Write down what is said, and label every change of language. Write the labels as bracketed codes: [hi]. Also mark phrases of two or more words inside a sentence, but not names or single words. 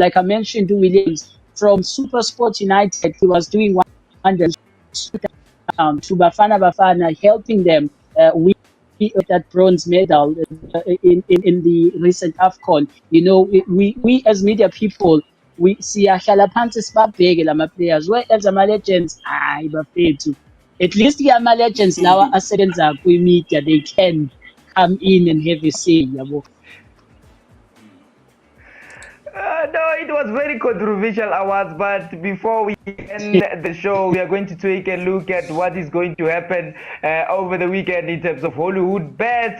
[en] Like I mentioned, Williams from Super Sport United, he was doing wonders to Bafana Bafana, helping them win that bronze medal in the recent AFCON. We as media people, we [zu] siyahlala phansi sibabheke lama [en] players, whereas ama-legends [zu] hayi bafethu. [en] At least [zu] ama-legends lawa asebenza kwi-media, [en] they can come in and have a say, yabo. No, it was very controversial awards, but before we end the show, we are going to take a look at what is going to happen over the weekend in terms of Hollywood bets.